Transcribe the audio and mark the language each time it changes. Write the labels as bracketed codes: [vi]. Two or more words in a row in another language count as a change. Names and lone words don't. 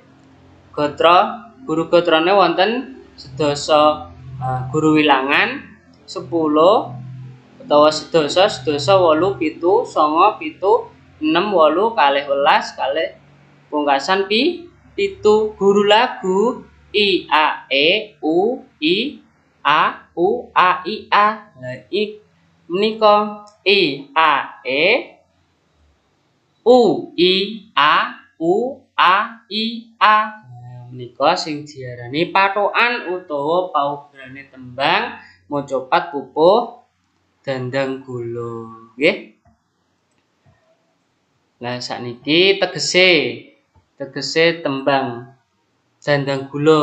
[jv] Guru gatrane wonten sedasa guru wilangan 10 utawa sedasa 8 7 9 7 6 8 12 kalih pungkasan 7. Guru lagu I A E U I A U A I A. Lah iki menika I A E U I A U A I A. Menika sing diarani patokan utawa paugerane tembang mojopat pupuh dandang gula nggih. Lah sakniki tegese tembang dandang gula.